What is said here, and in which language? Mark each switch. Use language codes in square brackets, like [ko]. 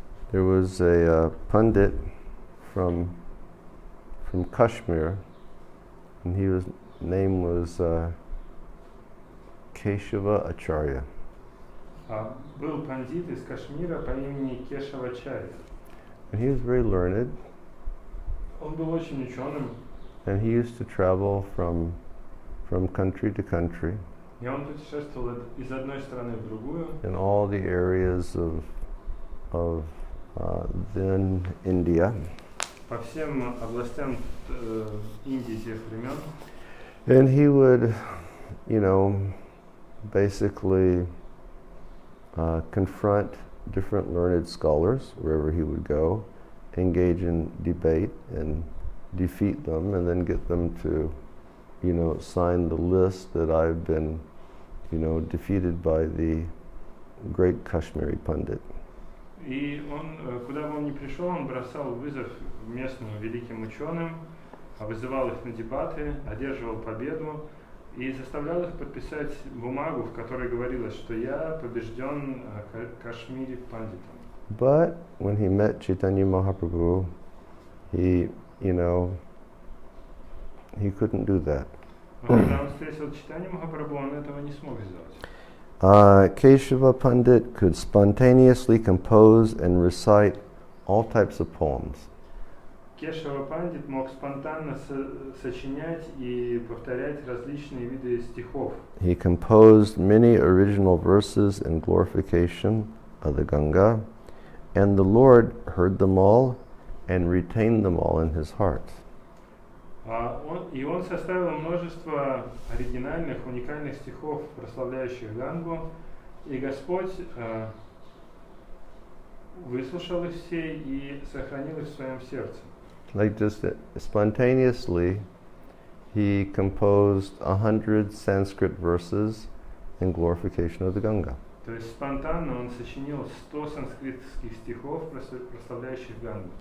[en] There was a pundit from Kashmir, and his name was Keshava Acharya. [ru] Был пандит из Кашмира по имени Кешавачарья. [en] And he was very learned. [ru] Он был очень ученым. [en] And he used to travel from country to country. [ru] И он путешествовал из одной страны в другую. [en] In all the areas of then India. [ru] По всем областям Индии тех времен. [en] And he would, basically confront different learned scholars wherever he would go, engage in debate and defeat them, and then get them to, sign the list that I've been, defeated by the great Kashmiri Pandit. [ru] И он, куда бы он ни пришел, он бросал вызов местным великим ученым, вызывал их на дебаты, одерживал победу и заставлял их подписать бумагу, в которой говорилось, что я побежден Кашмири Пандитом. [en] But when he met Chaitanya Mahaprabhu, he couldn't do that. [ru] Но когда он встретил Чайтанью Махапрабху, он этого не смог сделать. [en] Keshava Pandit could spontaneously compose and recite all types of poems. [ru] Кешава Пандит мог спонтанно сочинять и повторять различные виды стихов. [en] He composed many original verses in glorification of the Ganga, and the Lord heard them all and retained them all in his heart. [ru] Он составил множество оригинальных, уникальных стихов, прославляющих Гангу, и Господь выслушал их все и сохранил их в своем сердце. [en] Like just spontaneously, he composed 100 Sanskrit verses in glorification of the Ganga. [ru] То есть спонтанно он сочинил 100 санскритских стихов, прославляющих Гангу.